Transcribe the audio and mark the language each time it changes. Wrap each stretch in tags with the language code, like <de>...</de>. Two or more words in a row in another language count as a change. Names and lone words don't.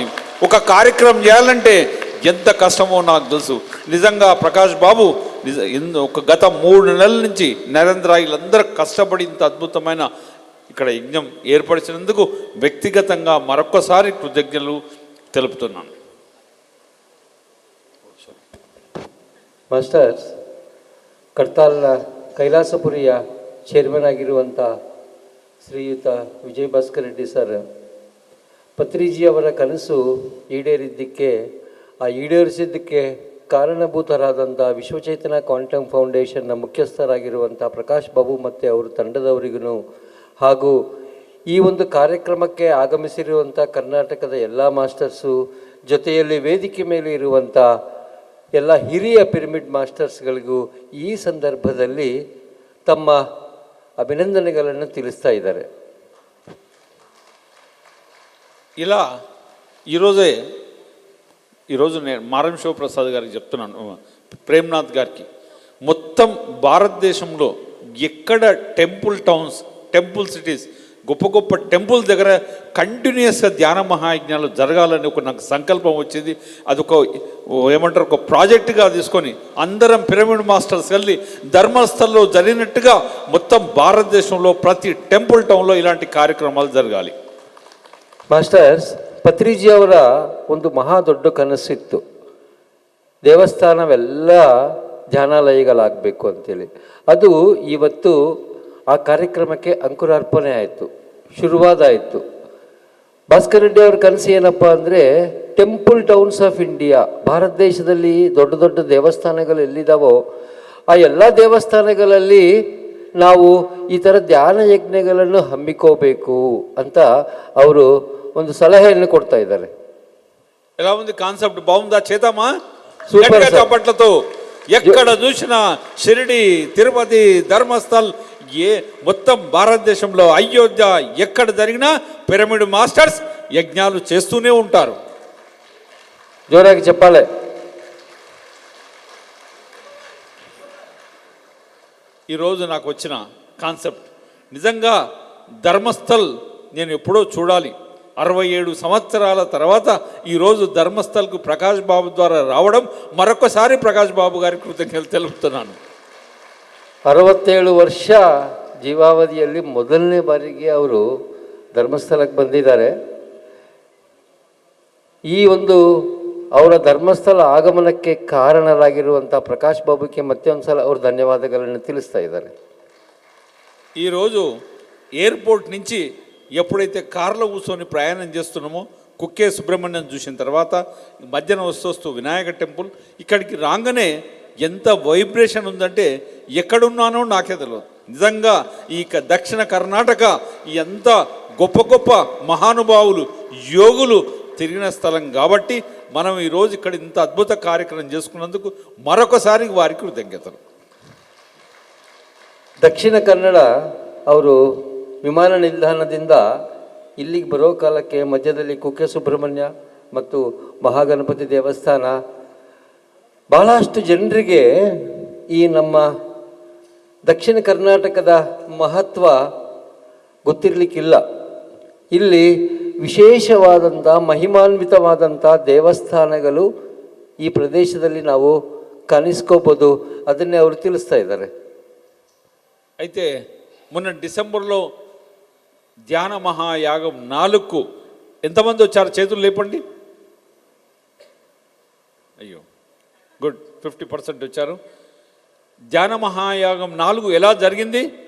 <te>ఒక కార్యక్రమం చేయాలంటే ఎంత కష్టమో నాకు తెలుసు. నిజంగా ప్రకాష్ బాబు ఒక గత 3 నెలల నుంచి నరేంద్రాయిలందరూ కష్టపడి ఇంత అద్భుతమైన ఇక్కడ యజ్ఞం ఏర్పరిచినందుకు వ్యక్తిగతంగా మరొక్కసారి కృతజ్ఞతలు తెలుపుతున్నాను.</te> <kn>ಮಾಸ್ಟರ್ಸ್, ಕಡ್ತಾಲ್ನ ಕೈಲಾಸಪುರಿಯ ಚೇರ್ಮನ್ ಆಗಿರುವಂಥ ಶ್ರೀಯುತ ವಿಜಯ್ ಭಾಸ್ಕರ್ ರೆಡ್ಡಿ ಸರ್, ಪತ್ರಿಜಿಯವರ ಕನಸು ಈಡೇರಿದ್ದಕ್ಕೆ, ಆ ಈಡೇರಿಸಿದ್ದಕ್ಕೆ ಕಾರಣಭೂತರಾದಂಥ ವಿಶ್ವಚೇತನ ಕ್ವಾಂಟಮ್ ಫೌಂಡೇಶನ್ನ ಮುಖ್ಯಸ್ಥರಾಗಿರುವಂಥ ಪ್ರಕಾಶ್ ಬಾಬು ಮತ್ತು ಅವರ ತಂಡದವರಿಗೂ, ಹಾಗೂ ಈ ಒಂದು ಕಾರ್ಯಕ್ರಮಕ್ಕೆ ಆಗಮಿಸಿರುವಂಥ ಕರ್ನಾಟಕದ ಎಲ್ಲ ಮಾಸ್ಟರ್ಸು, ಜೊತೆಯಲ್ಲಿ ವೇದಿಕೆ ಮೇಲೆ ಇರುವಂಥ ಎಲ್ಲ ಹಿರಿಯ</kn> <en>pyramid masters</en> <kn>ಈ ಸಂದರ್ಭದಲ್ಲಿ ತಮ್ಮ ಅಭಿನಂದನೆಗಳನ್ನು ತಿಳಿಸ್ತಾ ಇದ್ದಾರೆ.</kn> <te>ఇలా ఈరోజు నేను మారం శివప్రసాద్ గారికి చెప్తున్నాను, ప్రేమ్నాథ్ గారికి, మొత్తం భారతదేశంలో ఎక్కడ</te> <en>temple towns, temple cities,</en> <te>గొప్ప గొప్ప టెంపుల్ దగ్గర కంటిన్యూస్గా ధ్యాన మహాయజ్ఞాలు జరగాలని ఒక నాకు సంకల్పం వచ్చింది. అదొక ఏమంటారు, ఒక ప్రాజెక్టుగా తీసుకొని అందరం</te> <en>pyramid masters</en> <te>వెళ్ళి ధర్మస్థల్లో జరిగినట్టుగా మొత్తం భారతదేశంలో ప్రతి</te> <en>temple town</en> <te>ఇలాంటి కార్యక్రమాలు జరగాలి.</te> <kn>ಮಾಸ್ಟರ್ಸ್, ಪತ್ರಿಜಿಯವರ ಒಂದು ಮಹಾ ದೊಡ್ಡ ಕನಸಿತ್ತು, ದೇವಸ್ಥಾನವೆಲ್ಲ ಧ್ಯಾನಾಲಯಗಳಾಗಬೇಕು ಅಂತೇಳಿ. ಅದು ಇವತ್ತು ಆ ಕಾರ್ಯಕ್ರಮಕ್ಕೆ ಅಂಕುರಾರ್ಪಣೆ ಆಯಿತು, ಶುರುವಾದಾಯಿತು. ಭಾಸ್ಕರ್ ರೆಡ್ಡಿ ಅವರ ಕನಸು ಏನಪ್ಪ ಅಂದರೆ,</kn> <en>temple towns of India,</en> <kn>ಭಾರತ ದೇಶದಲ್ಲಿ ದೊಡ್ಡ ದೊಡ್ಡ ದೇವಸ್ಥಾನಗಳು ಎಲ್ಲಿದ್ದಾವೋ ಆ ಎಲ್ಲ ದೇವಸ್ಥಾನಗಳಲ್ಲಿ ನಾವು ಈ ಥರ ಧ್ಯಾನ ಯಜ್ಞಗಳನ್ನು ಹಮ್ಮಿಕೋಬೇಕು ಅಂತ ಅವರು ಒಂದು ಸಲಹೆಯನ್ನು ಕೊಡ್ತಾ ಇದ್ದಾರೆ.</kn> <te>ఎలా ఉంది కాన్సెప్ట్? బాగుందా? చేద్దామా</te> <en>super sir.</en> <te>చప్పట్లతో. ఎక్కడ చూసినా షిరిడి, తిరుపతి, ధర్మస్థల్, మొత్తం భారతదేశంలో అయోధ్య ఎక్కడ జరిగినా</te> <en>pyramid masters</en> <te>యజ్ఞాలు చేస్తూనే ఉంటారు. జోరాಗಿ చెప్పాలి. ఈరోజు నాకు వచ్చిన కాన్సెప్ట్ నిజంగా ధర్మస్థల్ నేను ఎప్పుడో చూడాలి. 67 సంవత్సరాల తర్వాత ఈరోజు ధర్మస్థల్కు ప్రకాష్ బాబు ద్వారా రావడం, మరొకసారి ప్రకాష్ బాబు గారికి కృతజ్ఞతలు తెలుపుతున్నాను.</te> <kn>67 ವರ್ಷ ಜೀವಾವಧಿಯಲ್ಲಿ ಮೊದಲನೇ ಬಾರಿಗೆ ಅವರು ಧರ್ಮಸ್ಥಳಕ್ಕೆ ಬಂದಿದ್ದಾರೆ. ಈ ಒಂದು ಅವರ ಧರ್ಮಸ್ಥಳ ಆಗಮನಕ್ಕೆ ಕಾರಣರಾಗಿರುವಂಥ ಪ್ರಕಾಶ್ ಬಾಬುಗೆ ಮತ್ತೆ ಒಂದು ಸಲ ಅವರು ಧನ್ಯವಾದಗಳನ್ನು ತಿಳಿಸ್ತಾ ಇದ್ದಾರೆ.</kn> <te>ఈరోజు ఎయిర్పోర్ట్ నుంచి ఎప్పుడైతే కార్లో కూర్చొని ప్రయాణం చేస్తున్నామో, కుక్కే సుబ్రహ్మణ్యం చూసిన తర్వాత మధ్యాహ్నం వస్తూ వినాయక టెంపుల్, ఇక్కడికి రాగానే ఎంత వైబ్రేషన్ ఉందంటే ఎక్కడున్నానో నాకే తెలియదు. నిజంగా ఈ దక్షిణ కర్ణాటక ఎంత గొప్ప గొప్ప మహానుభావులు యోగులు తిరిగిన స్థలం కాబట్టి మనం ఈరోజు ఇక్కడ ఇంత అద్భుత కార్యక్రమం చేసుకున్నందుకు మరొకసారి వారికి కృతజ్ఞతలు.</te> <kn>ದಕ್ಷಿಣ ಕನ್ನಡ ಅವರು ವಿಮಾನ ನಿಲ್ದಾಣದಿಂದ ಇಲ್ಲಿಗೆ ಬರೋ ಕಾಲಕ್ಕೆ ಮಧ್ಯದಲ್ಲಿ ಕುಕ್ಕೆ ಸುಬ್ರಹ್ಮಣ್ಯ ಮತ್ತು ಮಹಾಗಣಪತಿ ದೇವಸ್ಥಾನ ಬಹಳಷ್ಟು ಜನರಿಗೆ ಈ ನಮ್ಮ ದಕ್ಷಿಣ ಕರ್ನಾಟಕದ ಮಹತ್ವ ಗೊತ್ತಿರಲಿಕ್ಕಿಲ್ಲ. ಇಲ್ಲಿ ವಿಶೇಷವಾದಂಥ ಮಹಿಮಾನ್ವಿತವಾದಂಥ ದೇವಸ್ಥಾನಗಳು ಈ ಪ್ರದೇಶದಲ್ಲಿ ನಾವು ಕಾಣಿಸ್ಕೋಬೋದು. ಅದನ್ನೇ ಅವರು ತಿಳಿಸ್ತಾ ಇದ್ದಾರೆ.</kn> <te>అయితే మొన్న డిసెంబర్లో ధ్యాన మహాయాగం 4 ఎంతమంది వచ్చారు? చేతులు లేపండి. అయ్యో, గుడ్, 50% వచ్చారు. ధ్యాన మహాయాగం 4 ఎలా జరిగింది?</te>